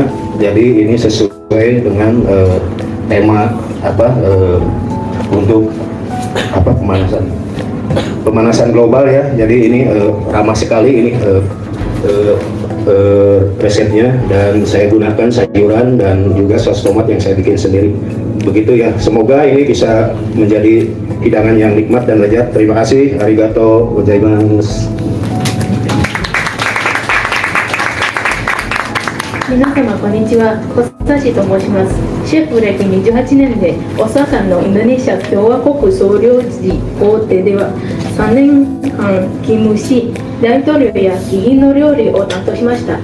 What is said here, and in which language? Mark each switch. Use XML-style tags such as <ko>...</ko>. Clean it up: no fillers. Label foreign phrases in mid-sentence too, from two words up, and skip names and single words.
<id>Jadi ini sesuai dengan tema untuk pemanasan global ya. Jadi ini ramah sekali ini resepnya, dan saya gunakan sayuran dan juga saus tomat yang saya bikin sendiri. Begitu ya, semoga ini bisa menjadi hidangan yang nikmat dan lezat. Terima kasih.</id> <ja>ありがとうございます. 皆様こんにちは、小指と申します。シェフ歴28年でオサカのインドネシア共和国総領事公邸では3年間勤務し、大統領や議員の料理を担当しました。</ja>